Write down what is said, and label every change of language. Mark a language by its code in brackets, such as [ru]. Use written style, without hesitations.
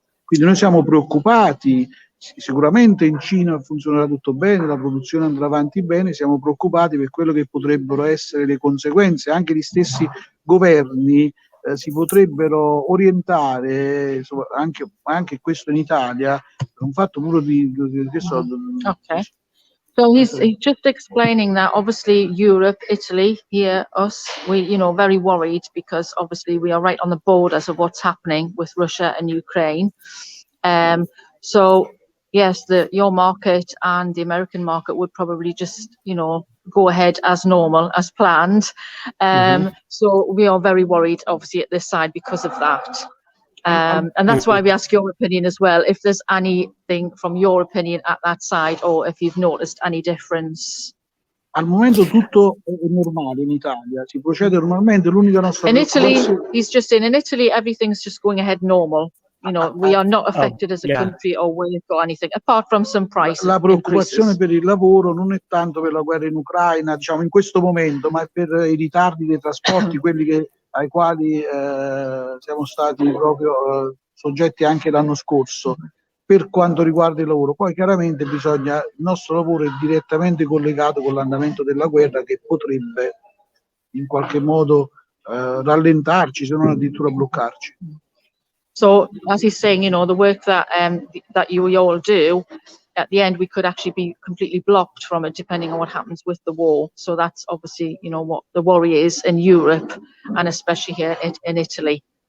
[it] Quindi noi siamo preoccupati. Sicuramente in Cina funzionerà tutto bene, la produzione andrà avanti bene, siamo preoccupati per quello che potrebbero essere le conseguenze. Anche gli stessi governi si potrebbero orientare, anche questo in Italia, per un fatto puro di [en] Okay. So he's just explaining that obviously Europe, Italy, here, us, we, very worried because obviously we are right on the borders of what's happening with Russia and Ukraine. So yes, your market and the American market would probably just, you know, go ahead as normal, as planned. So we are very worried, obviously, at this side because of that. And that's why we ask your opinion as well, if there's anything from your opinion at that side, or if you've noticed any difference. [it] Al momento tutto è normale in Italia, si procede normalmente, l'unica nostra [en] In Italy, [it] preoccupazione... [en] he's just saying, in Italy, everything's just going ahead normal. You know, we are not affected as a yeah. country or work or anything, apart from some price [it] La preoccupazione [en] increases. [it] per il lavoro non è tanto per la guerra in Ucraina, diciamo in questo momento, ma è per i ritardi dei trasporti, quelli ai quali siamo stati proprio soggetti anche l'anno scorso per quanto riguarda il lavoro. Poi chiaramente il nostro lavoro è direttamente collegato con l'andamento della guerra, che potrebbe in qualche modo rallentarci, se non addirittura bloccarci. [en] So as he's saying, you know, the work that you all do, at the end we could actually be completely blocked from it, depending on what happens with the war. So that's obviously, you know, what the worry is in Europe, and especially here in Italy.